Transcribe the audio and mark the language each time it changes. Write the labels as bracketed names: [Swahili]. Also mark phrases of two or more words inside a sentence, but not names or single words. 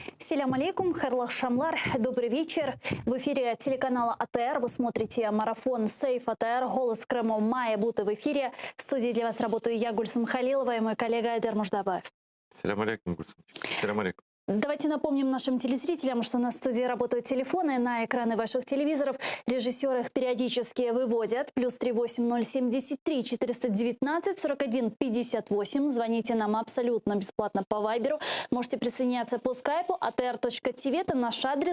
[Arabic] السلام عليكم, [Crimean Tatar] хайрлах шамлар, [Russian] добрый вечер. В эфире телеканала АТР. Вы смотрите марафон «Сейф АТР». Голос Крыма мая будто в эфире. В студии для вас работаю я, Гульсум Халилова, и мой коллега Айдар Муждабаев. [Arabic] السلام عليكم, Гульсум. السلام عليكم. [Russian] Давайте напомним нашим телезрителям, что на студии работают телефоны на экраны ваших телевизоров. Режиссеры их периодически выводят. +3 8073 419 41 58. Звоните нам абсолютно бесплатно по вайберу. Можете присоединяться по скайпу atr.tv. Это наш адрес.